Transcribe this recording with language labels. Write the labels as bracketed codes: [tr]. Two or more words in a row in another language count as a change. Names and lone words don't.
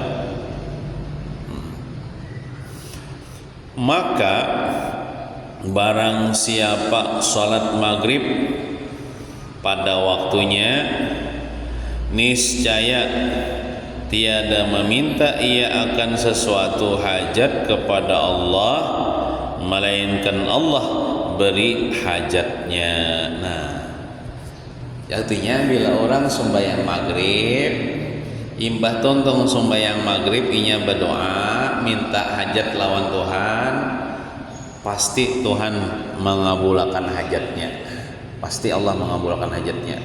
[id] Maka barang siapa salat maghrib pada waktunya, niscaya tiada meminta ia akan sesuatu hajat kepada Allah, melainkan Allah beri hajatnya. [bjn] Nah, artinya bila orang sembahyang maghrib, imbah tontong sembahyang maghrib inya berdoa minta hajat lawan Tuhan, pasti Tuhan mengabulkan hajatnya, pasti Allah mengabulkan hajatnya.